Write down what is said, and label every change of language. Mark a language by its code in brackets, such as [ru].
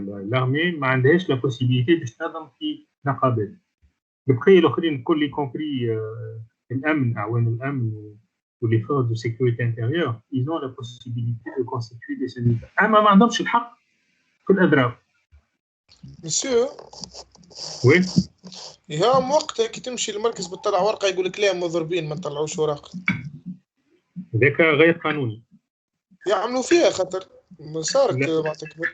[ar] l'armée ما عندهاش [fr] la possibilité [ar] باش تنظم في نقابات. بقي الاخرين الكل [fr] y compris [ar] الامن، اعوان الامن [fr] ou les forces de sécurité intérieure, ils ont la possibilité de constituer des syndicats. [ar] اما ما عندهمش الحق في الاضراب. [fr] مسيو وي [ar] يهم وقتها كي تمشي للمركز بتطلع ورقه يقول لك لا مضربين ما تطلعوش اوراق. هذاك غير قانوني. يعملوا فيها خاطر صارت معناتها